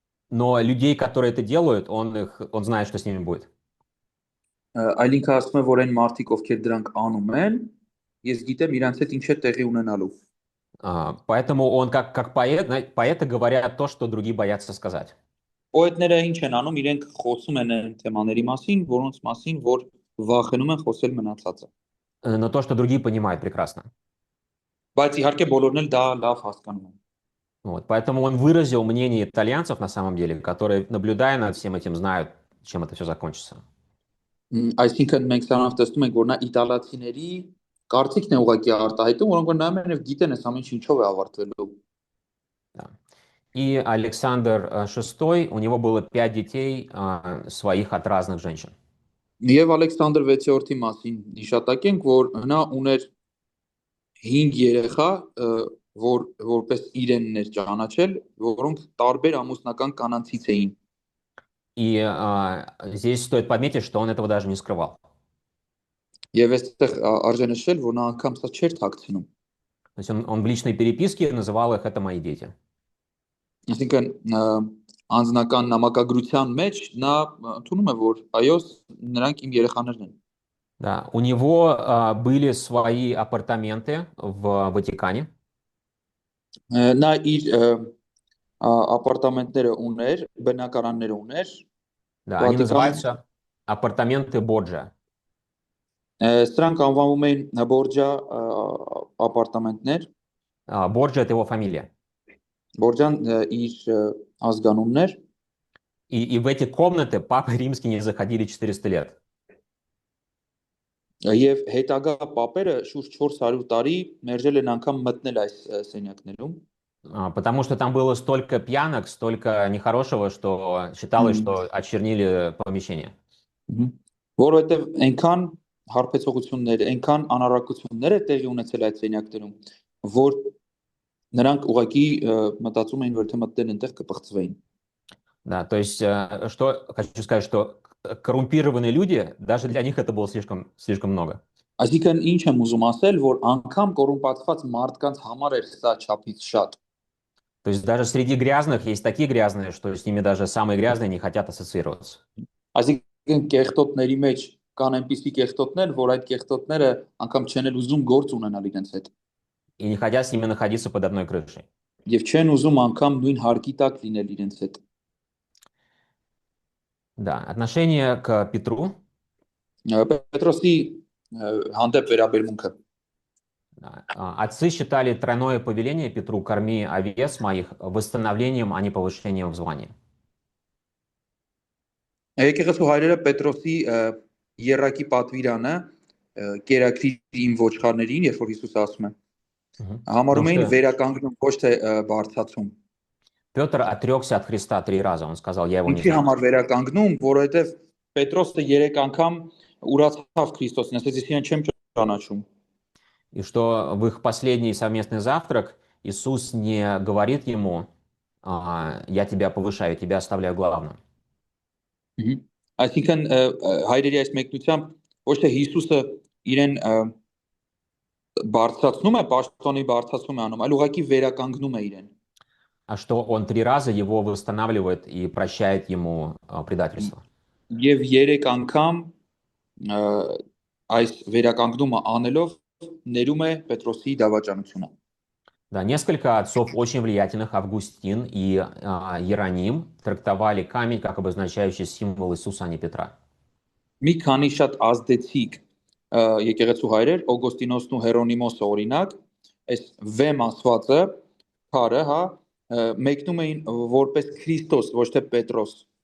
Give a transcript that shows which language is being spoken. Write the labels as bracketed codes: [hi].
[ru] но людей, которые это делают, он знает, что с ними будет. [hy] Այլ ինքը ասում է, որ այն մարդիկ, ովքեր դրանք անում են, ես գիտեմ իրանց հետ ինչ է տեղի ունենալու։ [ru] Поэтому он как поэт, поэты говорят то, что другие боятся сказать. [hy] Պոետները ինչ են անում, իրենք խոսում են այն թեմաների մասին, որոնց մասին, որ վախենում են խոսել մնացածը։ [ru] Но то, что другие понимают прекрасно. [hy] Բայց իհարկե բոլորն էլ դա լավ հասկանում են։ [ru] Вот, поэтому он выразил мнение итальянцев на самом деле, которые, наблюдая над всем этим, знают, чем это все закончится. [hy] Այսինքն մենք սրանով տեսնում ենք, որ նա իտալացիների կարծիքն է ուղղակի արտահայտում, որոնք որ նայում են եւ գիտեն այս ամեն ինչով է ավարտվելու։ [ru] И Александр VI, у него было 5 детей своих от разных женщин. [hy] Եվ Ալեքսանդր 6-րդի մասին հիշատակենք, որ նա ուներ 5 երեխա, որպես իրենն էր ճանաչել, որոնք տարբեր ամուսնական կանանցից էին։ [ru] И здесь стоит подметить, что он этого даже не скрывал. [hy] Եվ այստեղ արժե նշել, որ նա անգամ սա չէր թաքցնում։ [ru] То есть он в личной переписке называл их «это мои дети». [hy] Այսինքն անձնական նամակագրության մեջ նա ընդունում է, որ այո, նրանք իմ երեխաներն են։ [ru] Да, у него были свои апартаменты в Ватикане. [hy] Նա իր ապարտամենտները ուներ, բնակարանները ուներ։ [ru] Да, они называются апартаменты Борджа. [hy] Սրանք անվանում էին Բորջա ապարտամենտներ։ [ru] Борджа — это его фамилия. [hy] Բորջան իր ազգանունն էր։ [ru] И в эти комнаты папы римские не заходили 400 лет. [hy] Եվ հետագա պապերը շուրջ 400 տարի մերժել են անգամ մտնել այս սենյակներում։ [ru] Потому что там было столько пьянок, столько нехорошего, что считалось, что очернили помещение. [hy] Որովհետև այնքան հարբեցողություններ, այնքան անառակություններ է տեղի ունեցել այդ սենյակներում, որ նրանք ուղղակի մտածում էին, որ թե մտնել այնտեղ կպղծվեին։ [ru] Да, то есть, что хочу сказать, что коррумпированные люди, даже для них это было слишком много. [hy] Այսինքն ինչ եմ ուզում ասել, որ անգամ կոռումպացված մարդկանց համար է սա չափից շատ։ [ru] То есть даже среди грязных есть такие грязные, что с ними даже самые грязные не хотят ассоциироваться. [hy] Այսինքն կեղտոտների մեջ կան այնպիսի կեղտոտներ, որ այդ կեղտոտները անգամ չեն ուզում գործ ունենալ իրենց հետ։ [ru] И не хотят с ними находиться под одной крышей. [hy] Եվ չեն ուզում անգամ նույն հարկի տակ լինել իրենց հետ։ [ru] Да, отношение к Петру. [hy] Պետրոսի հանդեպ վերաբերմունքը։ [ru] Отцы считали тройное повеление Петру «корми овец моих» восстановлением, а не повышением в звании. [hy] Եկեղեցու հայրերը Պետրոսի երակի պատվիրանը կերակրի իմ ոչխարներին, երբ որ Հիսուսը ասում է, [ru] Мгм. Потому [hy] Համարում էին [ru] что [hy] վերականգնում, ոչ թե բարձրացում։ [ru] Петр отрекся от Христа 3 раза. Он сказал, я его не [hy] Ինչի [ru] знаю. [hy] համար վերականգնում, որովհետև Պետրոսը 3 անգամ ուրացավ Քրիստոսին, ասաց ես իրեն չեմ ճանաչում։ [ru] И что в их последний совместный завтрак Иисус не говорит ему, я тебя повышаю, тебя оставляю главным. [hy] Այսինքն հայրերի այս մեկնությամբ ոչ թե Հիսուսը իրեն բարձրացնում է, պաշտոնի բարձրացում է անում, այլ ուղղակի վերականգնում է իրեն։ [ru] А что он 3 раза его восстанавливает и прощает ему предательство. [hy] Եվ 3 անգամ այս վերականգնումը անելով ներում է Պետրոսի դավաճանությունը։ [ru] Да, несколько отцов очень влиятельных, Августин и Иероним, трактовали камень как обозначающий символ Иисуса, а не Петра. [hy] Մի քանի շատ ազդեցիկ եկեղեցու հայրեր, Օգոստինոսն ու Հերոնիմոսը օրինակ, այս վեմ ասվածը, քարը, հա, մեկնում էին որպես Քրիստոս, ոչ թե Պետրոս։